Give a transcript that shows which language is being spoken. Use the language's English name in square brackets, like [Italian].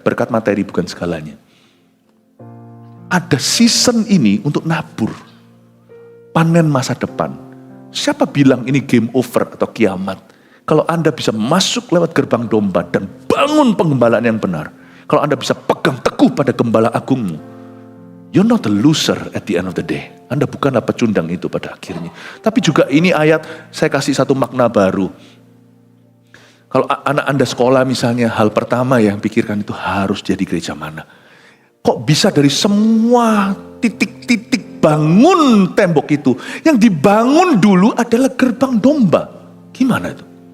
[Indonesian] Berkat materi bukan segalanya. Ada season ini untuk nabur. Panen masa depan. Siapa bilang ini game over atau kiamat? Kalau Anda bisa masuk lewat gerbang domba dan bangun penggembalaan yang benar. Kalau Anda bisa pegang teguh pada gembala agungmu. [English] You're not a loser at the end of the day. [Indonesian] Anda bukanlah pecundang itu pada akhirnya. Tapi juga ini ayat, saya kasih satu makna baru. Kalau anak Anda sekolah misalnya, hal pertama yang pikirkan itu harus jadi gereja mana. Kok bisa dari semua titik-titik bangun tembok itu, yang dibangun dulu adalah gerbang domba. Gimana itu?